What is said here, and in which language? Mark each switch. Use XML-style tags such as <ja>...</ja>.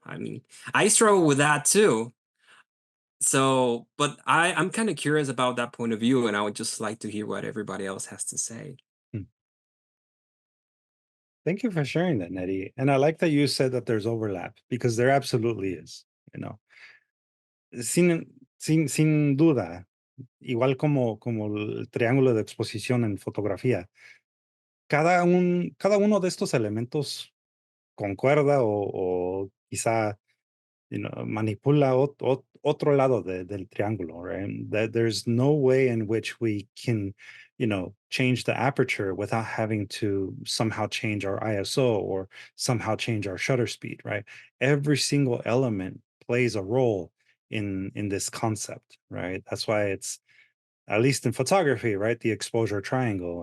<en>I mean, I struggle with that too. So, but I'm kind of curious about that point of view, and I would just like to hear what everybody else has to say. Hmm. Thank you for sharing that, Nettie. And I like that you said that there's overlap because there absolutely is, you know.</en> <es>Sin duda, igual como el triángulo de exposición en fotografía, cada uno de estos elementos concuerda o quizá, manipula otro lado del triángulo,</es> <en>right? That there's no way in which we can, change the aperture without having to somehow change our ISO or somehow change our shutter speed, right? Every single element plays a role in this concept, right? That's why it's, at least in photography, right, the exposure triangle.</en>